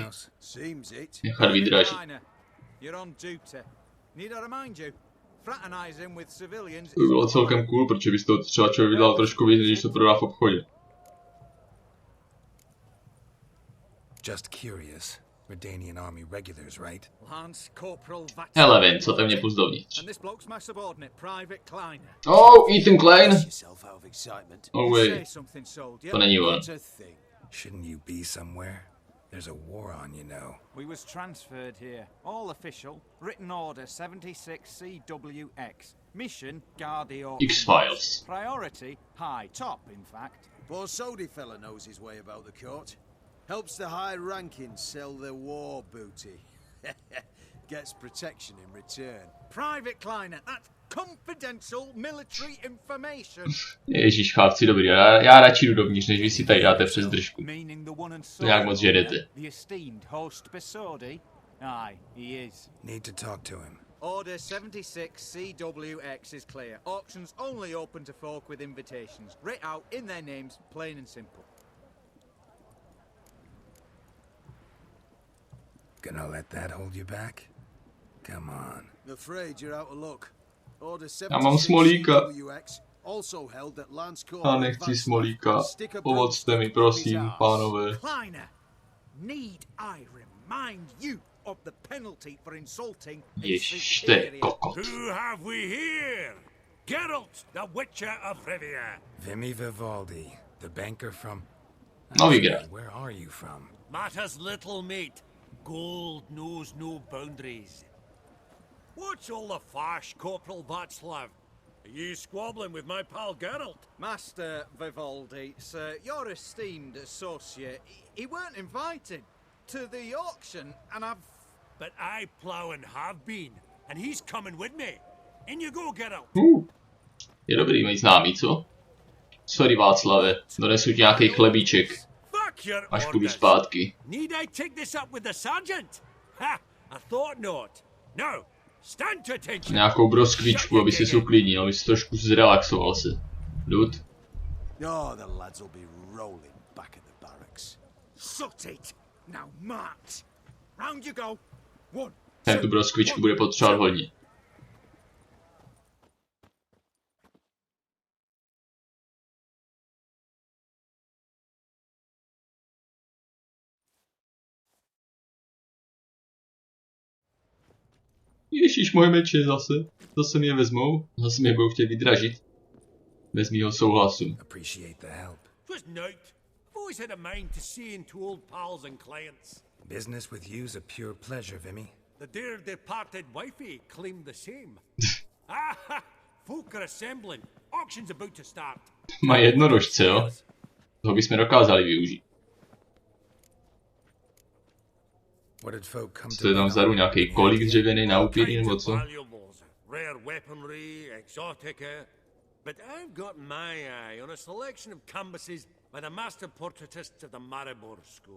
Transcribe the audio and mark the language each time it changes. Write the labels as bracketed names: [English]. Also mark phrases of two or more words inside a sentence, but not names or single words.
[Czech] Nechat vydražit. To by bylo celkem cool, protože bys to třeba člověk vydal trošku víc, když to prodá v obchodě. [English] Just curious. Redanian army regulars, right? Lance Corporal Vat. [Czech] Hele, Vin, co te mě pust dovnitř. [English] And this bloke's my subordinate, Private Kleiner. Oh, Ethan Klein. Oh, Say wait. something, soldier. [Czech] To není on. [English] Shouldn't you be somewhere? There's a war on, you know. We was transferred here. All official. Written order 76 CWX. Mission, guard the auction. X-Files. Priority, high. Top, in fact. Poor Sody fella knows his way about the court. Helps the high rankings sell their war booty. Gets protection in return. Private Kleiner, that's confidential military information. [Czech] Ježíš, chlapci, dobrý. Já radši jdu dovnitř, než vy si tady dáte přes držku. To nějak moc žedete. [English] The esteemed host Besodi? Aye, he is. Need to talk to him. Order 76 CWX is clear. Auctions only open to folk with invitations. Writ out in their names, plain and simple. Gonna let that hold you back? Come on. I'm afraid you're out of luck. Order [Czech] Já mám [English] 76 [Czech] smolíka. [English] CWX also held at Lance [Czech] Já [English] Corporal [Czech] nechci [English] Vat. [Czech] smolíka. Pomocte mi, prosím, pánové. [English] Kleiner, need I remind you of the penalty for insulting a [Czech] Ježiš, to je [English] superior? [Czech] kokot. [English] Who have we here? Geralt, the Witcher of Rivia. Vimy Vivaldi, the banker from... [Czech] Nový Geralt. [English] Where are you from? Matters little, mate. Gold knows no boundaries. What's all the fash, Corporal Václav? Are you squabbling with my pal Geralt? Master Vivaldi, sir, your esteemed associate, he weren't invited to the auction, and I've... But I plough and have been, and he's coming with me. In you go, Geralt. [Czech] Je dobrý mít známý, co? Sorry, Václave, donesu ti nějaký chlebíček, [English] Fuck your [Czech] až půjdu [English] orders. [Czech] zpátky. [English] Need I take this up with the sergeant? Ha! I thought not. No, stand to attention. [Czech] Nějakou broskvičku, aby si uklidnil, aby si trošku zrelaxoval se. [English] Dud. Oh, the lads will be rolling back at the barracks. Sut it! Now march! Round you go! One, [Czech] Ten tu broskvičku bude potřebovat hodně. Ježíš, moje meče zase. Zase mi je vezmou. Zase mi je budou chtět vydražit. Bez mýho souhlasu. [English] Appreciate the help. Twas night. I've always had a mind to see into old pals and clients. Business with you's a pure pleasure, Vimy. The dear departed wifey claimed the same. Ah, folk are assembling. Auction's about to start. [Czech] Má jednorožce, jo? Toho bychom dokázali využít. [English] What did folk come [Czech] Co [English] to [Czech] je tam [English] bid [Czech] vzadu, [English] on? [Czech] nějaký kolík dřevěný na upíry nebo co? [English] Valuables, rare weaponry, exotica. But I've got my eye on a selection of canvases by the master portraitists of the Maribor School.